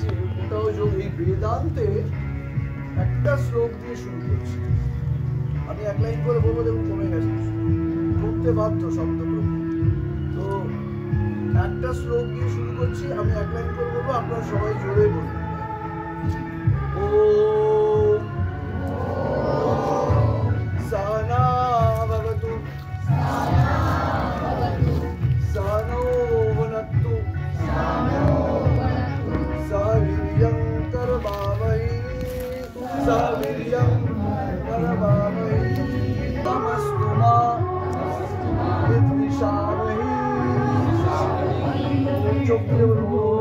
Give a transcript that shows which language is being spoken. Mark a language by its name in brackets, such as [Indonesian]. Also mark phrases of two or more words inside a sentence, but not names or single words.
[Bangla] এটাও যোগ। এই বেদান্তে একটা শ্লোক দিয়ে শুরু করছি। আমি এক লাইন করে বলবো, দেখুন কমে গেছে, করতে বাধ্য শব্দগুলো। তো একটা শ্লোক দিয়ে শুরু করছি, আমি এক লাইন করে বলবো, আপনারা সবাই জোরে বলবেন। [Sanskrit] ওম सहना भवतु सहनौ भुनक्तु सह वीर्यं करवावहै सह वीर्यं करवावहै तमस्तु मा विद्विषावहै।